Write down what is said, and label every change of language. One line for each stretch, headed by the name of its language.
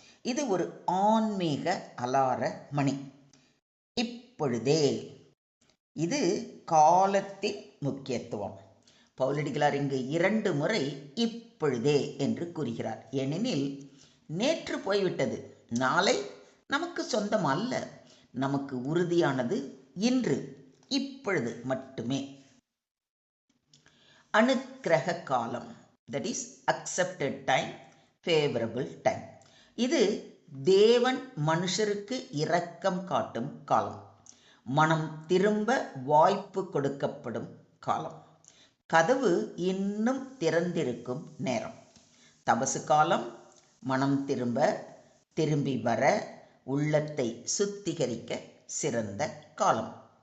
Tamil: இது ஒரு ஆன்மீக அலார மணி. இப்பொழுதே, இது காலத்தின் முக்கியத்துவம். பவுலடிகளார் இங்கு 2 முறை இப்பொழுதே என்று கூறுகிறார். ஏனெனில் நேற்று போய்விட்டது, நாளை நமக்கு சொந்தம் அல்ல. நமக்கு உறுதியானது இன்று, இப்பொழுது மட்டுமே. அனுக்கிரக காலம்,
English: that is accepted time, favorable time.
Tamil: இது தேவன் மனுஷருக்கு இரக்கம் காட்டும் காலம், மனம் திரும்ப வாய்ப்பு கொடுக்கப்படும் காலம், கதவு இன்னும் திறந்திருக்கும் நேரம். தபசு காலம் மனம் திரும்பி வர, உள்ளத்தை சுத்திகரிக்க சிறந்த காலம்.